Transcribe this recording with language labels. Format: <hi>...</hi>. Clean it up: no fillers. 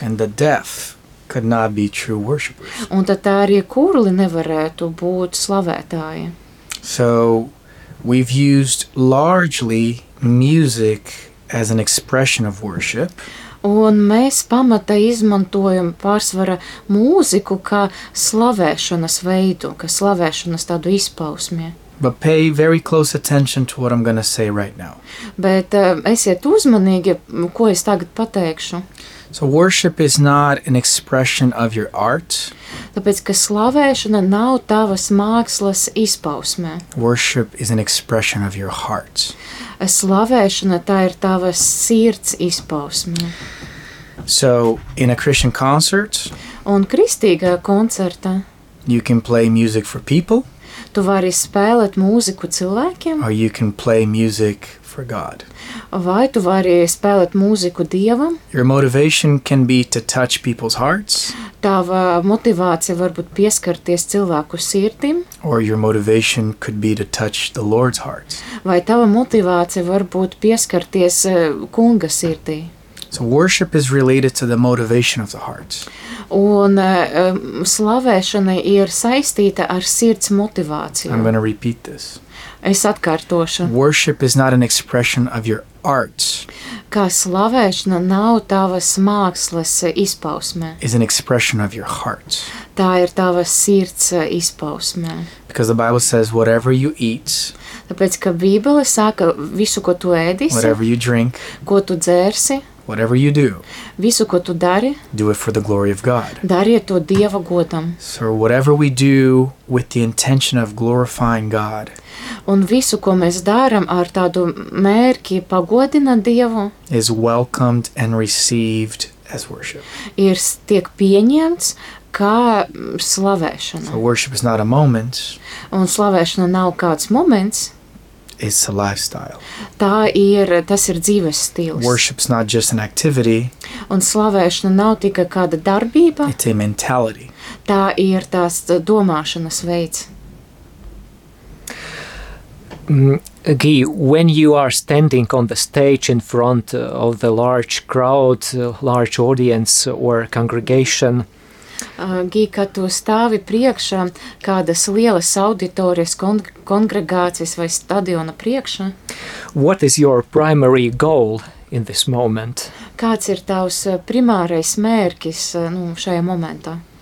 <en>And the deaf could not be true worshipers.</en> <lv>Un tad tā arī kurli nevarētu būt slavētāji.</lv> <en>So we've used largely music as an expression of worship.</en> <lv>Un mēs pamatā izmantojam pārsvara mūziku kā slavēšanas veidu, kā slavēšanas tādu izpausmi.</lv> <en>But pay very close attention to what I'm going to say right now.</en> <lv>Bet esiet uzmanīgi, ko es tagad pateikšu.</lv> <en>So worship is not an expression of your art.</en> <lv>Tāpēc, ka slavēšana nav tavas mākslas izpausmē.</lv> <en>Worship is an expression of your heart.</en> <lv>Slavēšana tā ir tavas sirds izpausmē.</lv> <en>So in a Christian concert,</en> <lv>un kristīgā koncerta,</lv> <en>you can play music for people.</en> <lv>Tu vari spēlēt mūziku cilvēkiem.</lv> <en>Or you can play music for God.</en> <lv>Vai tu vari spēlēt mūziku Dievam?</lv> <en>Your motivation can be to touch people's hearts.</en> <lv>Tava motivācija varbūt pieskarties cilvēku sirdīm.</lv> <en>Or your motivation could be to touch the Lord's heart.</en> <lv>Vai tava motivācija varbūt pieskarties Kunga sirdī?</lv> <en>So worship is related to the motivation of the heart.</en> <lv>Un slavēšana ir saistīta ar sirds motivāciju.</lv> <en>I'm going to repeat this.</en> <lv>Es atkārtošu.</lv> <en>Worship is not an expression of your art.</en> <lv>Kā slavēšana nav tavas mākslas izpausmē.</lv> <en>Is an expression of your heart.</en> <lv>Tā ir tava sirds izpausmē.</lv> <en>Because the Bible says whatever you eat.</en> <lv>Tāpēc, ka Bībele saka visu, ko tu ēdisi.</lv> <en>Whatever you drink.</en> <lv>Ko tu dzērsi.</lv> <en>Whatever you do,</en> <lv>visu, ko tu dari,</lv> <en>do it for the glory of God.</en> <lv>Dariet to Dieva godam.</lv> <en>So whatever we do with the intention of glorifying God,</en> <lv>un visu, ko mēs daram ar tādu mērķi pagodināt Dievu,</lv> <en>is welcomed and received as worship.</en> <lv>Ir tiek pieņemts kā slavēšana.</lv> <en>So worship is not a moment.</en> <lv>Un slavēšana nav kāds moments.</lv> <en>It's a lifestyle.</en> <lv>Tas ir dzīves stils.</lv> <en>Worship's not just an activity.</en> <lv>Un slavēšana nav tikai kāda darbība.</lv> <en>It's a mentality.</en> <lv>Tā ir tās domāšanas veids.</lv> <en>Guy, when you are standing on the stage in front of the large crowd, large audience or congregation,</en> <lv>Gī, kad tu stāvi priekšā kādas lielas auditorijas kongregācijas vai stadiona priekšā.</lv> <en>What is your primary goal in this moment?</en> <lv>Kāds ir tavs primārais mērķis, nu, šajā momentā?</lv>